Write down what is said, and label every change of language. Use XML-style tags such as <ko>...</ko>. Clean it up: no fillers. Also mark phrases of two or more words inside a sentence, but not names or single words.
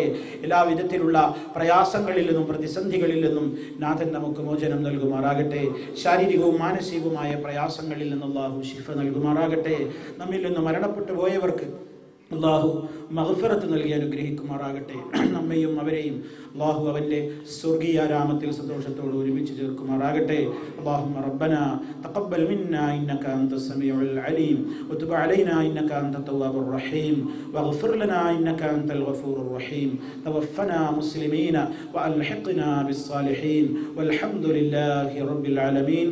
<ml>എല്ലാ വിധത്തിലുള്ള പ്രയാസങ്ങളിൽ നിന്നും പ്രതിസന്ധികളിൽ നിന്നും നാഥൻ നമുക്ക് മോചനം നൽകുമാറാകട്ടെ. ശാരീരികവും മാനസികവുമായ പ്രയാസങ്ങളിൽ നിന്ന് അല്ലാഹു ശിഫ നൽകുമാറാകട്ടെ. നമ്മിൽ നിന്ന് മരണപ്പെട്ടു പോയവർക്ക് അല്ലാഹു മഗ്ഫിറത്ത് നൽകി അനുഗ്രഹിക്കുമാറാകട്ടെ. നമ്മയും അവരെയും അല്ലാഹു അവന്റെ സ്വർഗീയ രാമത്തിൽ സന്തോഷത്തോടെ ഒരുമിച്ച് ചേർക്കുമാറാകട്ടെ.</ml> <ar>اللهم ربنا تقبل منا إنك أنت السميع العليم وتب علينا إنك أنت التواب الرحيم واغفر لنا إنك أنت الغفور الرحيم توفنا مسلمين وألحقنا بالصالحين والحمد لله رب العالمين.</ar>